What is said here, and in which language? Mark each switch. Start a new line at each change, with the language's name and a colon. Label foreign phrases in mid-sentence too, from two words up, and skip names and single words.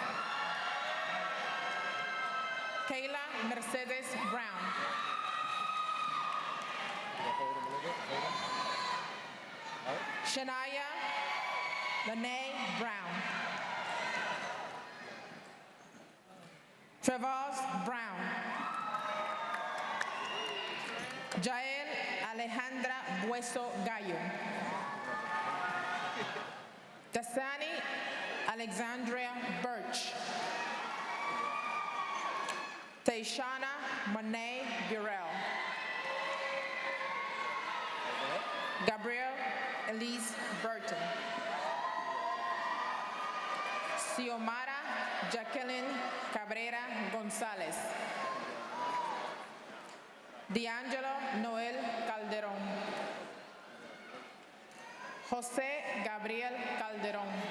English: Kayla Mercedes Brown. Shania Lene Brown. Trevor Brown. Jael Alejandra Bueso Gallo. Dasani Alexandria Birch. Tayshana Monet Burrell. Gabrielle Elise Burton. Xiomara Jacqueline Cabrera Gonzalez. D'Angelo Noel Calderón. José Gabriel Calderón.